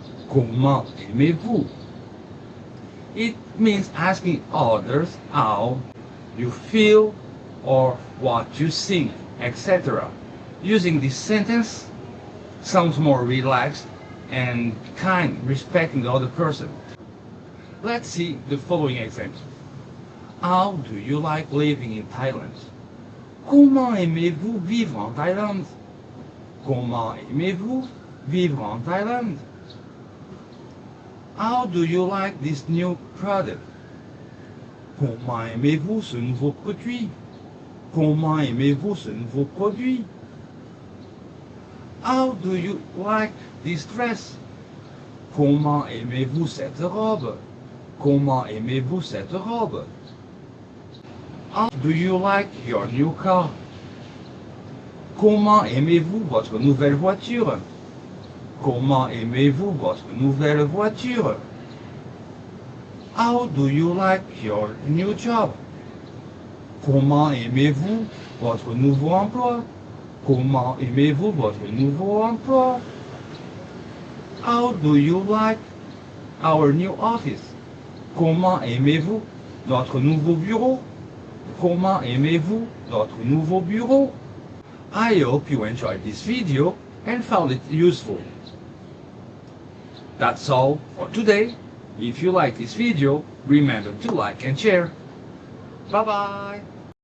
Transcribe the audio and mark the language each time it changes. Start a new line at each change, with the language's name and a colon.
French: Comment aimez-vous?
English: It means asking others how you feel or what you think, etc. Using this sentence sounds more relaxed and kind, respecting the other person. Let's see the following example. How do you like living in Thailand?
French: Comment aimez-vous vivre en Thaïlande? Comment aimez-vous vivre en Thaïlande?
English: How do you like this new product?
French: Comment aimez-vous ce nouveau produit? Comment aimez-vous ce nouveau produit?
English: How do you like this dress?
French: Comment aimez-vous cette robe? Comment aimez-vous cette robe?
English: How do you like your new car?
French: Comment aimez-vous votre nouvelle voiture? Comment aimez-vous votre nouvelle voiture?
English: How do you like your new job?
French: Comment aimez-vous votre nouveau emploi? Comment aimez-vous votre nouveau emploi?
English: How do you like our new office?
French: Comment aimez-vous notre nouveau bureau? Comment aimez-vous notre nouveau bureau?
English: I hope you enjoyed this video and found it useful. That's all for today. If you like this video, remember to like and share. Bye bye!